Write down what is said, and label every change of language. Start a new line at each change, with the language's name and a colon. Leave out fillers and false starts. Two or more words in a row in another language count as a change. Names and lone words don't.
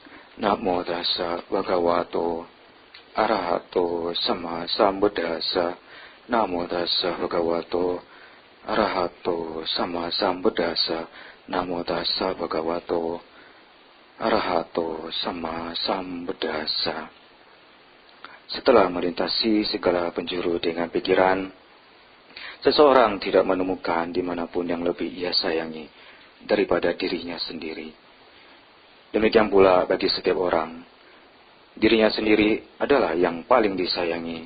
Pali: Namo tassa bhagavato arahato sama sambuddhassa. Namo tassa bhagavato arahato sama sambuddhassa. Namo tassa bhagavato arahato sama sambuddhassa.
Indonesian: Setelah melintasi segala penjuru dengan pikiran, seseorang tidak menemukan dimanapun yang lebih ia sayangi daripada dirinya sendiri. Demikian pula bagi setiap orang, dirinya sendiri adalah yang paling disayangi.